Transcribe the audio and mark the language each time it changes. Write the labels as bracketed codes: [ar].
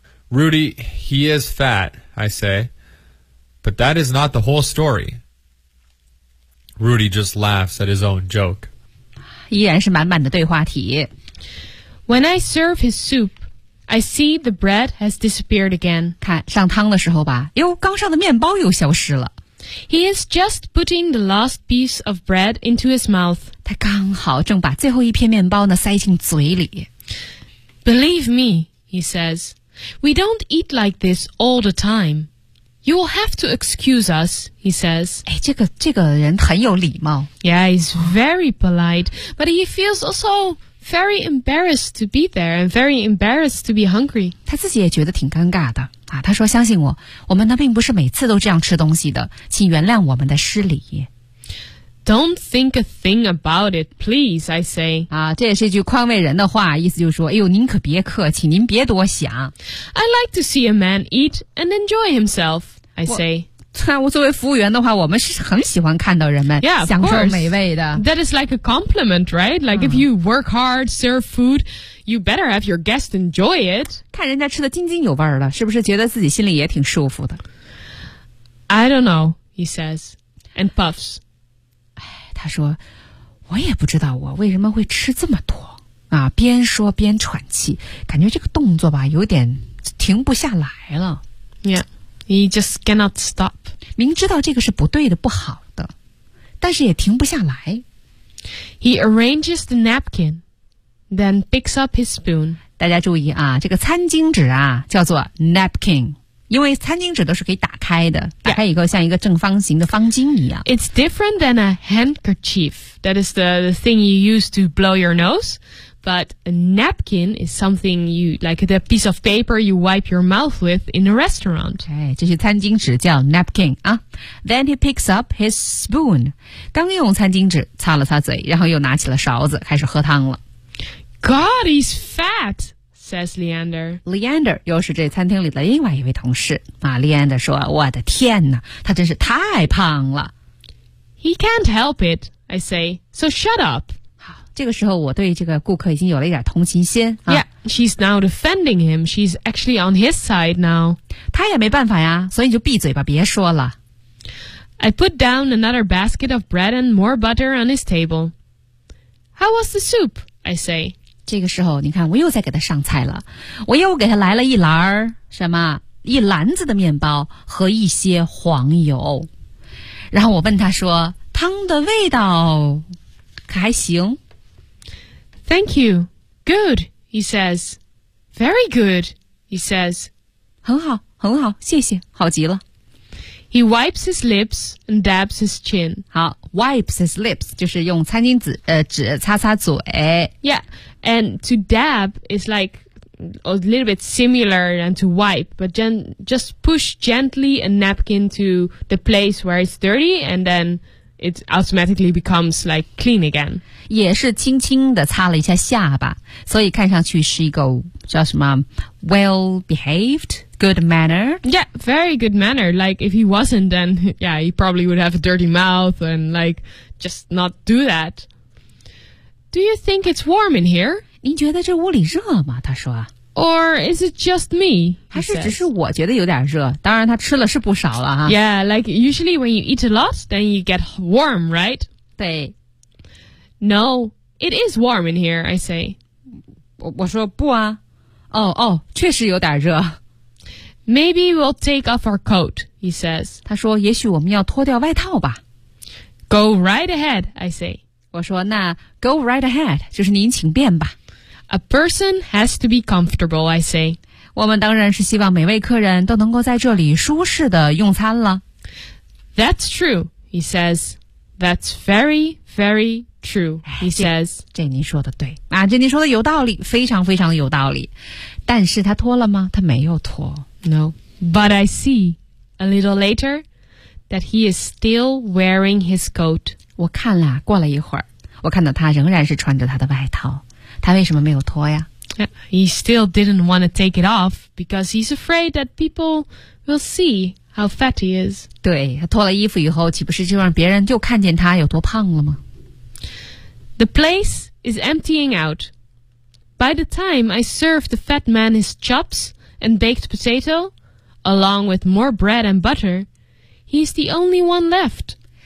[en] Rudy, he is fat, I say. But that is not the whole story. Rudy just laughs at his own joke. [zh] 依然是满满的对话题。 [en] When I serve his soup, I see the bread has disappeared again. [zh] 看上汤的时候吧，哟，刚上的面包又消失了。 [en] He is just putting the last piece of bread into his mouth. [zh] 他刚好正把最后一片面包呢塞进嘴里。 [en] Believe me, he says, we don't eat like this all the time. You will have to excuse us, he says. [zh] 哎，这个人很有礼貌。 [en] Yeah, he's very polite, but he feels also very embarrassed to be there and very embarrassed to be hungry. [zh] 他自己也觉得挺尴尬的。啊、他说相信我我们呢并不是每次都这样吃东西的请原谅我们的失礼 [en] Don't think a thing about it, please, I say、 [zh] 啊、这也是一句宽慰人的话意思就是说哎呦您可别客气您别多想 [en] I like to see a man eat and enjoy himself, I say [zh] 我作为服务员的话我们是很喜欢看到人们 [en] yeah, [zh] 享受美味的 [en] That is like a compliment, right? Like、嗯、if you work hard, serve foodYou better have your guest enjoy it. [zh] 看人家吃得津津有味儿了，是不是觉得自己心里也挺舒服的 [en] ？I don't know, he says, and puffs. [zh] 哎，他说，我也不知道我为什么会吃这么多啊，边说边喘气，感觉这个动作吧，有点停不下来了。 [en] Yeah, he just cannot stop. [zh] 明知道这个是不对的、不好的，但是也停不下来。 [en] He arranges the napkin. Then picks up his spoon. [zh] 大家注意啊，这个餐巾纸啊叫做 napkin， 因为餐巾纸都是可以打开的，打开以后像一个正方形的方巾一样。 [en] It's different than a handkerchief. That is the thing you use to blow your nose. But a napkin is something you like the piece of paper you wipe your mouth with in a restaurant. [zh] 哎，这些餐巾纸叫 napkin 啊。 [en] Then he picks up his spoon. [zh] 刚用餐巾纸擦了擦嘴，然后又拿起了勺子开始喝汤了。 [en] God, he's fat, says Leander. [zh] Leander 又是这餐厅里的另外一位同事、啊、Leander 说我的天哪他真是太胖了。 [en] He can't help it, I say, so shut up. [zh] 好这个时候我对这个顾客已经有了一点同情心、啊。 [en] Yeah, she's now defending him. She's actually on his side now. [zh] 他也没办法呀所以就闭嘴吧别说了。 [en] I put down another basket of bread and more butter on his table. How was the soup? I say, [zh] 这个时候你看我又在给他上菜了我又给他来了一篮什么一篮子的面包和一些黄油然后我问他说汤的味道可还行 [en] Thank you, good, he says Very good, he says [zh] 很好很好谢谢好极了 [en] He wipes his lips and dabs his chin [zh] 好 [en] Wipes his lips, [zh] 就是用餐巾纸擦擦嘴。 [en] Yeah, and to dab is like, a little bit similar than to wipe, but just push gently a napkin to the place where it's dirty, and then it automatically becomes like clean again. 也是轻轻地擦了一下下巴，所以看上去是一个叫什么 well behaved. Good manner. Yeah, very good manner. Like, if he wasn't, then, yeah, he probably would have a dirty mouth and, like, just not do that. Do you think it's warm in here? [zh] 您觉得这屋里热吗？他说。 [en] Or is it just me? [zh] 还是只是我觉得有点热？当然，他吃了是不少了哈。 [en] Yeah, like, usually when you eat a lot, then you get warm, right? [zh] 对。 [en] No, it is warm in here, I say. [zh] 我说不啊。哦，确实有点热。 [en] Maybe we'll take off our coat, he says. [zh] 他说也许我们要脱掉外套吧。 [en] Go right ahead, I say. [zh] 我说那 [en] go right ahead, [zh] 就是您请便吧。 [en] A person has to be comfortable, I say. [zh] 我们当然是希望每位客人都能够在这里舒适的用餐了。 [en] That's true, he says. That's very, very true, he says. [zh] 这您说的对。啊，这您说的有道理，非常非常有道理。但是他脱了吗？他没有脱。 [en] No, but I see a little later that he is still wearing his coat. [zh] 我看了，过了一会儿，我看到他仍然是穿着他的外套。他为什么没有脱呀？ [en] He still didn't want to take it off because he's afraid that people will see how fat he is. [zh] 对，他脱了衣服以后，岂不是就让别人就看见他有多胖了吗？ [en] The place is emptying out. By the time I serve the fat man his chops,And baked potato, along with more bread and butter, he's the only one left.